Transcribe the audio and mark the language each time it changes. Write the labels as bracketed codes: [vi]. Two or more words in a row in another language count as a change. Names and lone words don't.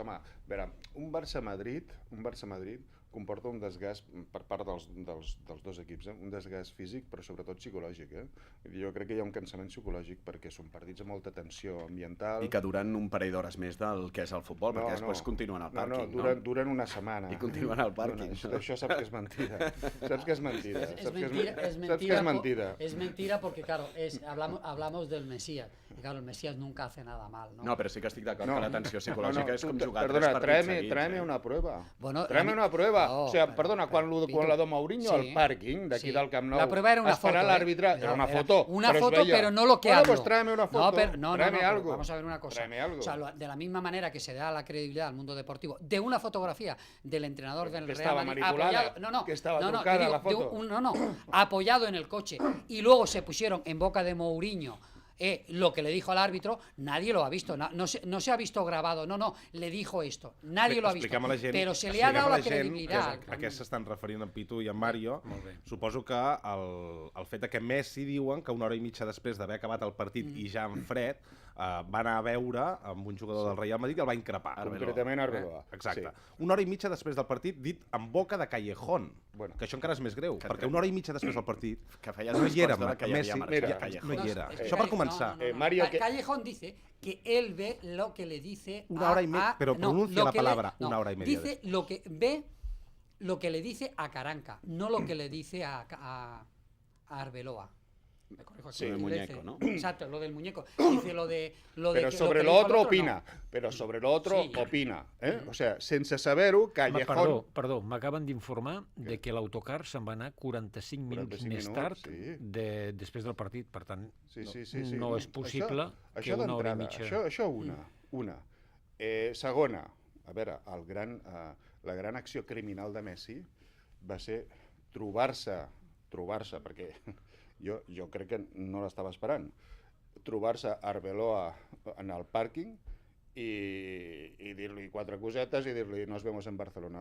[ca] Home, a veure, un Barça-Madrid comporta un desgast per part dels dos equips, un desgast físic, però sobretot psicològic. Jo crec que hi ha un cansament psicològic perquè són partits amb molta tensió ambiental. I que duren un parell d'hores més del que és el futbol, perquè després continuen al pàrquing, no? Duren una setmana. I continuen al pàrquing. Això saps que és mentida. Saps que és mentida. [es] Es mentira. Es mentira porque, claro, hablamos del Mesías. Y claro, el Mesías nunca hace nada mal, ¿no? [ca] No, però sí que estic d'acord No. que la tensió psicològica és com jugar [es] Perdona, [ca] 3 partits seguits. [es] tráeme una prueba. Bueno, Tráeme una prueba. No, o sea, pero- [ca] perdona, quan Pitu, la de Mourinho sí. al pàrquing d'aquí Sí. del Camp Nou, [es] La prueba era una [ca] esperar [es] foto, [ca] l'àrbitre, [es] ¿eh? era una Era foto. una es foto, [ca] veia. [es] pero no lo que bueno, hablo. pues tráeme una foto. No, pero, tráeme pero algo. vamos a ver una cosa. Tráeme algo. O sea, de la misma manera que se da la credibilidad al mundo deportivo de una fotografía del entrenador del Que Real estaba Madrid manipulada, apoyado, que estaba no, trucada te digo, la foto. apoyado en el coche y luego se pusieron en boca de Mourinho lo que le dijo al árbitro, nadie lo ha visto, no se ha visto grabado, no, le dijo esto, nadie lo ha visto, [ca] Expliquem a la gent, [es] pero se le ha dado la credibilidad. [ca] A què s'estan referint en Pitu i en Mario? Suposo que el fet que Messi diuen que una hora i mitja després d'haver acabat el partit i ja en fred, va anar a veure amb un jugador del Real Madrid i el va increpar. Concretament Arbeloa. Exacte. Sí. Una hora i mitja després del partit dit en boca de Callejón. Bueno. Que això encara és més greu, perquè una hora i mitja després del partit Que feia no dos hi era quarts d'hora que ja havia Messi, marxat Mira, Callejón. no hi era. Es Això per començar. Mario, que- [es] Callejón dice que él ve lo que le dice Una hora y media, pero pronuncia lo la que le- palabra una hora y media Dice lo que ve, lo que le dice a Caranca, no lo que le dice a Arbeloa. Me corrijo aquí. Sí, el Le muñeco, dice- ¿no? Exacto, lo del muñeco. Dice lo de Pero que- sobre que lo dijo el otro no. opina. Pero sobre lo otro Sí. opina. O sea, [ca] sense saber-ho, Callejón... Perdó, m'acaben d'informar de que l'autocar se'n va anar 45 minuts 45 més minuts, tard sí. després del partit, per tant, Sí. no és possible que això una hora i d'entrada, mitja... Això una. Segona, a veure, la gran acció criminal de Messi va ser trobar-se, perquè jo crec que no l'estava esperant, trobar-se Arbeloa en el pàrquing i dir-li 4 cosetes i dir-li [es] nos vemos en Barcelona.